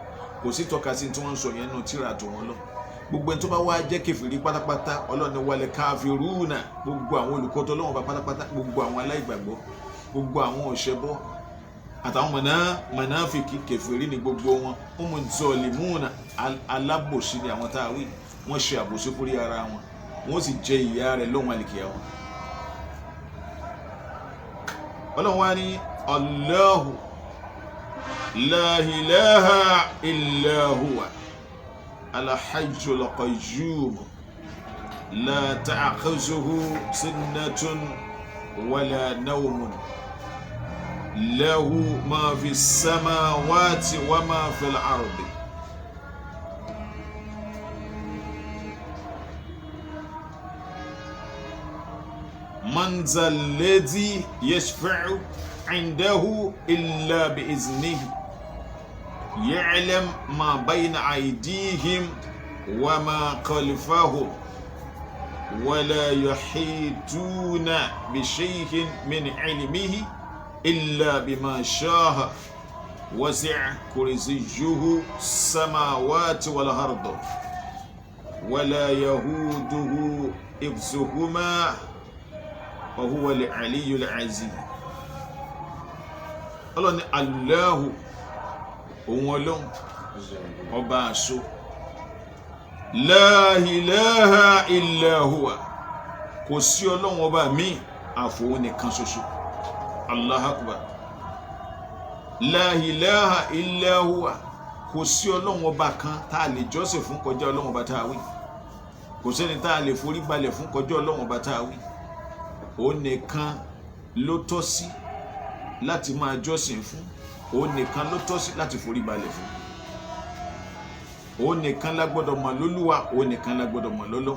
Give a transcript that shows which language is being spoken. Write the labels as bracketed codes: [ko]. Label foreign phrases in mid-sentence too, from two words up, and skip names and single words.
[yo] Kò sí tọ́ka sí tí wọ́n ń sọ yẹn nù tíra tó wọn lọ. Gbogbo ẹni tó bá wá jẹ́ kèfèrí pátápátá Ọlọ́run ní [ar] والكافرون, [yo] gbogbo àwọn olùkọ́tọ̀ Ọlọ́run bá pátápátá, gbogbo àwọn aláìgbàgbọ́, gbogbo àwọn ọ̀ṣẹbọ àtàwọn mọ̀náfìkì kèfèrí ni gbogbo wọn. [ar] هم الظالمون, [yo] alábòsí ni àwọn tá a wí, wọ́n ṣe àbòsí fúrí ara wọn, wọ́n sì jẹ ìyà rẹ̀ lọ́wọ́ àlìkìyámà. Ọlọ́run wá ní [ar] الله لا إله إلا هو الحي القيوم لا تأخذه سنة ولا نوم له ما في السماوات وما في الأرض من ذا الذي يشفع عنده إلا بإذنه يعلم ما بين أيديهم وما خلفهم ولا يحيطون بشيء من علمه إلا بما شاء وسع كرسيه السماوات والأرض ولا يهوده حفظهما وهو العلي العزيز. [yo] الله òun Ọlọ́run ọba àṣọ [ar] لا إله إلا هو, [yo] kò sí Ọlọ́run ọba mi àfòun nìkan ṣoṣo. [ar] الله أكبر. لا إله إلا هو, [yo] kò sí Ọlọ́run ọba kan tá a lè jọ́sìn fún kọjá Ọlọ́run ọba tá a wí, kò sẹ́ni tá a lè forí balẹ̀ fún kọjá Ọlọ́run ọba tá a wí. Òun nìkan ló tọ́ sí láti máa jọ́sìn fún, òun nìkan ló tọ́ sí láti forí balẹ̀ fún, òun nìkan la gbọ́dọ̀ mọ̀ lólúwa, òun nìkan la gbọ́dọ̀ mọ̀ lọ́lọ́run.